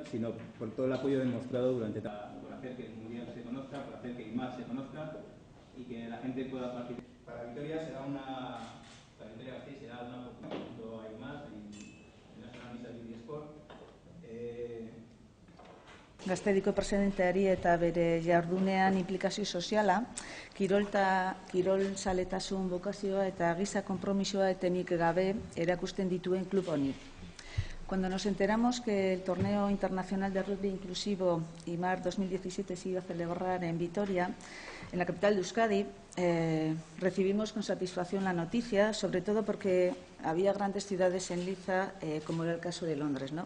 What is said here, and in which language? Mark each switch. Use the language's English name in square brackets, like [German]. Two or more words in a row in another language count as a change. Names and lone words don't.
[Spanish] sino por todo el apoyo demostrado durante por hacer que el Mundial se conozca, por hacer que IMAR se conozca y que la gente pueda participar. Para Vitoria será para Vitoria-Gasteiz será una oportunidad junto a IMAR en National Disability Sport. [Basque] Gaztediko presidenteari eta bere jardunean implikazio soziala, kirolzaletasun bokazioa eta giza konpromisoa etenik gabe erakusten dituen klub honi. [Spanish] Cuando nos enteramos que el Torneo Internacional de Rugby Inclusivo IMAR 2017 se iba a celebrar en Vitoria, en la capital de Euskadi, recibimos con satisfacción la noticia, sobre todo porque había grandes ciudades en liza, como era el caso de Londres, ¿no?